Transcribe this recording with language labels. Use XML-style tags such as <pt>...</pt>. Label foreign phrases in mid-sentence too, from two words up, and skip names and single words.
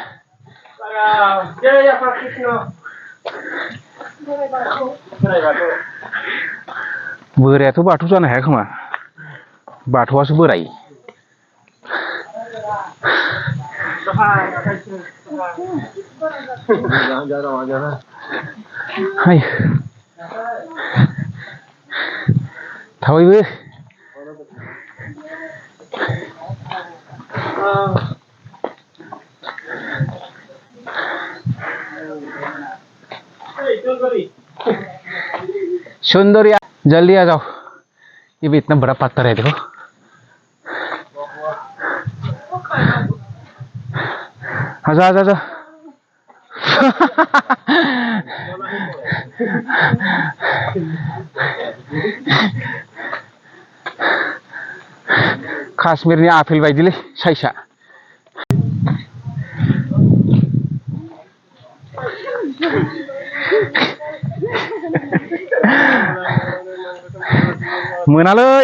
<brx>बोरायाथ' बाथौ जानो हाया खोमा बाथौआसो बोराय थाबायबो</brx> <hi>सुंदरिया जल्दी आ जाओ ये भी इतना बड़ा पत्थर है देखो आजा</hi> <brx>काश्मीरनि आपेल बायदिलै साइसआ मोनालै</brx>